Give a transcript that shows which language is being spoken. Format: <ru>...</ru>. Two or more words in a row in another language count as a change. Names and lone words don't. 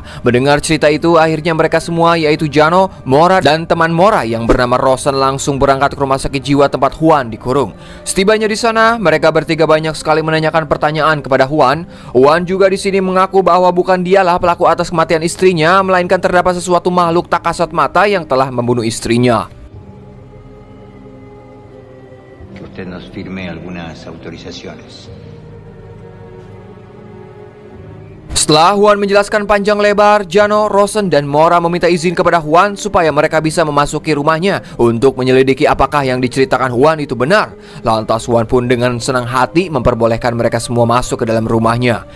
<id>Mendengar cerita itu, akhirnya mereka semua, yaitu Jano, Mora, dan teman Mora yang bernama Rosan, langsung berangkat ke rumah sakit jiwa tempat Juan dikurung. Setibanya di sana, mereka bertiga banyak sekali menanyakan pertanyaan kepada Juan. Juan juga di sini mengaku mengaku bahwa bukan dialah pelaku atas kematian istrinya, melainkan terdapat sesuatu makhluk tak kasat mata yang telah membunuh istrinya.</id> <es>Que usted nos firme algunas autorizaciones.</es> <id>Setelah Juan menjelaskan panjang lebar, Jano, Rosen, dan Mora meminta izin kepada Juan supaya mereka bisa memasuki rumahnya untuk menyelidiki apakah yang diceritakan Juan itu benar. Lantas Juan pun dengan senang hati memperbolehkan mereka semua masuk ke dalam rumahnya.</id>